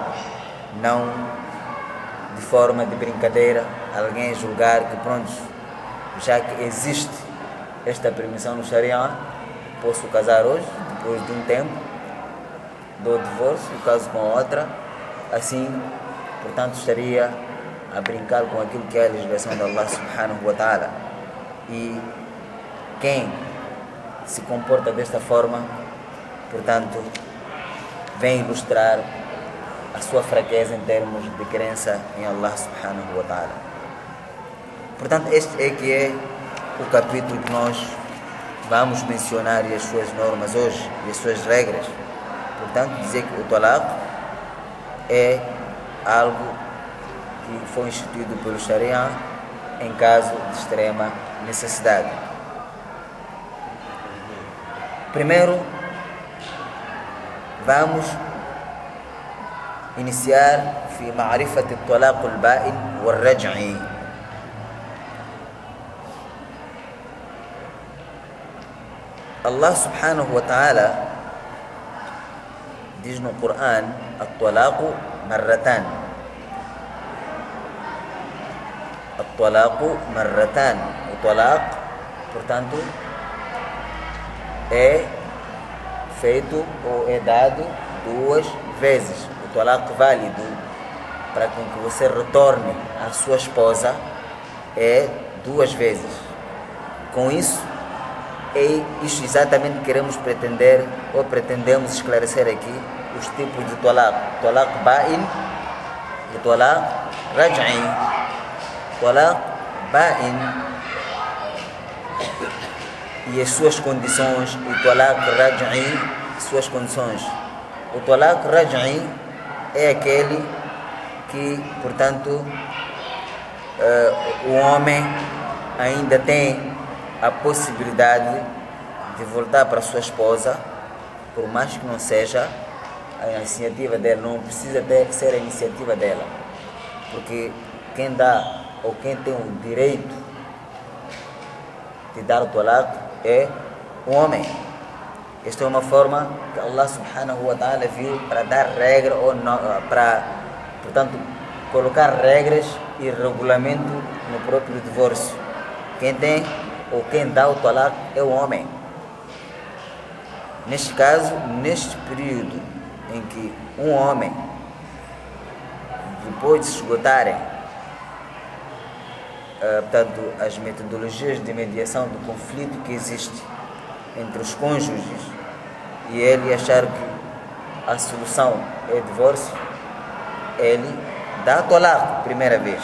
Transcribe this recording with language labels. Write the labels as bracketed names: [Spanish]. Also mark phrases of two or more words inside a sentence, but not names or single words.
[Portuguese] Não de forma de brincadeira, alguém julgar que, pronto, já que existe esta permissão no Sharia, posso casar hoje, depois de um tempo, dou divórcio, caso com outra, assim, portanto, estaria a brincar com aquilo que é a legislação de [Arabic] الله سبحانه وتعالى. [Portuguese] E quem se comporta desta forma, portanto, vem ilustrar a sua fraqueza em termos de crença em [Arabic] الله سبحانه وتعالى. [Portuguese] Portanto, este é que é o capítulo que nós vamos mencionar e as suas normas hoje, e as suas regras. Portanto, dizer que o talaq é algo que foi instituído pelo Sharia em caso de extrema necessidade. Primeiro, vamos iniciar [Arabic] في معرفة الطلاق البائن والرجعي. الله سبحانه وتعالى [Portuguese] diz no Coran: [Arabic] الطلاق مرتان. الطلاق مرتان. [Portuguese] O talaq, portanto, é feito ou é dado duas vezes. O talaq válido para que você retorne à sua esposa é duas vezes. Com isso, é isso exatamente que queremos pretender ou pretendemos esclarecer aqui os tipos de talaq: [Arabic] طلاق بائن [Portuguese] e [Arabic] طلاق رجعي. طلاق بائن [Portuguese] e as suas condições, e [Arabic] طلاق رجعي, [Portuguese] suas condições. O [Arabic] طلاق رجعي [Portuguese] é aquele que, portanto, o homem ainda tem a possibilidade de voltar para sua esposa, por mais que não seja a iniciativa dela, não precisa ser a iniciativa dela, porque quem dá ou quem tem o direito de dar o talaq é o homem. Esta é uma forma que [Arabic] الله سبحانه وتعالى [Portuguese] viu para dar regra ou não, para, portanto, colocar regras e regulamento no próprio divórcio. Quem tem ou quem dá o talaq é o homem. Neste caso, neste período em que um homem, depois de se esgotarem portanto, as metodologias de mediação do conflito que existe entre os cônjuges e ele achar que a solução é divórcio, ele dá talaq primeira vez.